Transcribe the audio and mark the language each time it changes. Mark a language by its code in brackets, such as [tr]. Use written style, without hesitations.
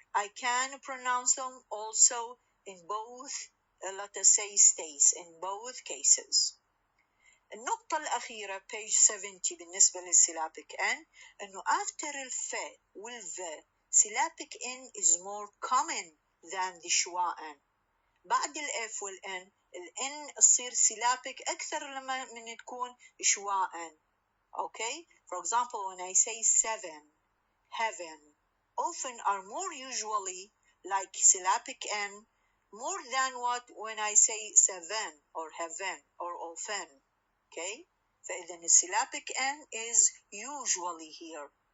[en] I can pronounce them also in both, let us say, states, in both cases. [ar] النقطة الأخيرة [en] page 70 [ar] بالنسبة للسيلابيك N إنه [en] after [ar] الف والف [en] syllabic N is more common than the schwa N. [ar] بعد الF والN الN تصير syllabic أكثر لما من تكون شوا N. [en] Okay? For example, when I say seven, heaven, often are more usually like syllabic N more than what when I say seven or heaven or often. Okay? فإذا الsyllabic N is usually here.